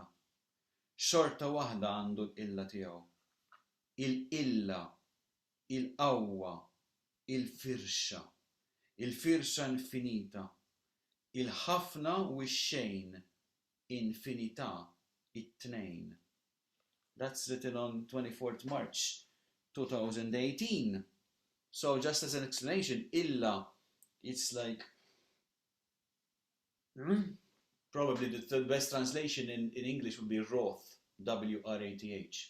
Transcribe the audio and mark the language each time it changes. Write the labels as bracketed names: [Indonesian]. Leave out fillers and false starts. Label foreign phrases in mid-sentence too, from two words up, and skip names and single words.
[Maltese] Xorta waħda għandu l-illa tiegħu. Il-illa, il-qawwa, il-firxa infinita, il-ħafna u x-xejn, infinità, it-tnejn. [English] That's written on 24th March 2018. So just as an explanation, illa, it's like probably the best translation in English would be wrath, W-R-A-T-H.